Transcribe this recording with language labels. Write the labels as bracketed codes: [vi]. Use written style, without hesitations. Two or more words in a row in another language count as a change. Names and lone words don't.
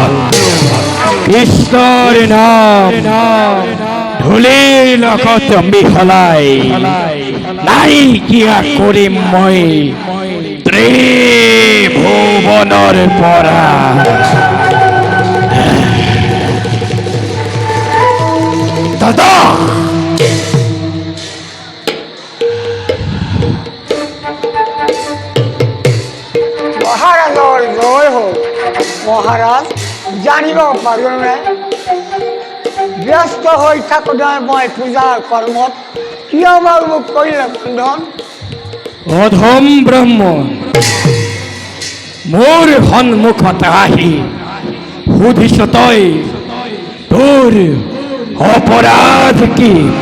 [as] কৃষ্ণৰ নাম ধূলিৰ লগত মিহলাই নাইকিয়া কৰিম মই ত্ৰিভুৱনৰ পৰা। দাদা মহারাজৰ জয় হোক। মহারাজ জানিব পাৰোঁনে ব্যস্ত হৈ থাকোঁতে মই পূজাৰ কৰ্মত কিয় বাৰু মোক কৰিলে বন্ধন? অধম ব্ৰাহ্মণ মোৰ সন্মুখত আহি সুধিছ তই তোৰ অপৰাধ কি?